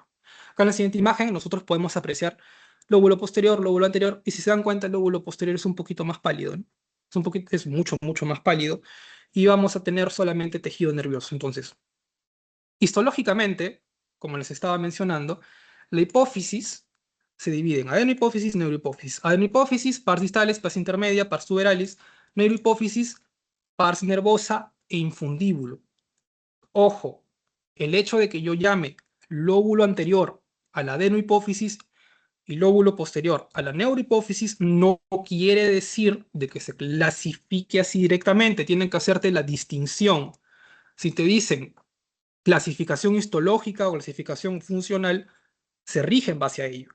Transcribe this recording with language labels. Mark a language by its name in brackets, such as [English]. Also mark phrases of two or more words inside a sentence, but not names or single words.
[Spanish] Acá en la siguiente imagen nosotros podemos apreciar lóbulo posterior, lóbulo anterior, y si se dan cuenta el lóbulo posterior es un poquito más pálido, ¿no? Es mucho, mucho más pálido, y vamos a tener solamente tejido nervioso. Entonces, histológicamente, como les estaba mencionando, la hipófisis se divide en adenohipófisis y neurohipófisis. Adenohipófisis, pars distales, pars intermedia, pars tuberalis, neurohipófisis, pars nervosa e infundíbulo. Ojo, el hecho de que yo llame lóbulo anterior a la adenohipófisis y lóbulo posterior a la neurohipófisis no quiere decir de que se clasifique así directamente. Tienen que hacerte la distinción. Si te dicen clasificación histológica o clasificación funcional, se rige en base a ello.